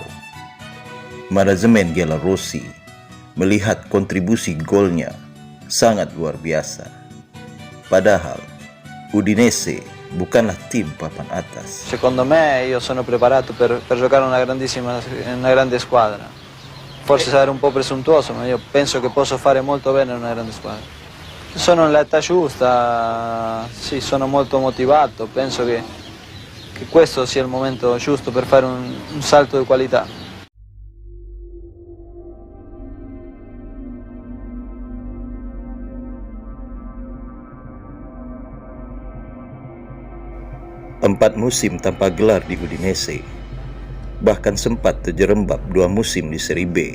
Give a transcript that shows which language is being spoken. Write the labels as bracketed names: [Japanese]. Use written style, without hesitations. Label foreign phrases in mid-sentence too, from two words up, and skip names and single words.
[Indonesian] Manajemen Giallorossi melihat kontribusi golnya sangat luar biasa. Padahal Udinese bukanlah tim papan atas. [Italian] Secondo me io sono preparato per giocare una grande squadra. Forse sarò un po' presuntuoso, ma io penso che posso fare molto bene in una grande squadra. Sono nell'età giusta, sì, sono molto motivato, penso che questo sia il momento giusto per fare un salto di qualità. [Indonesian] Empat musim tanpa gelar di Udinese, bahkan sempat terjerembab 2 musim di Serie B.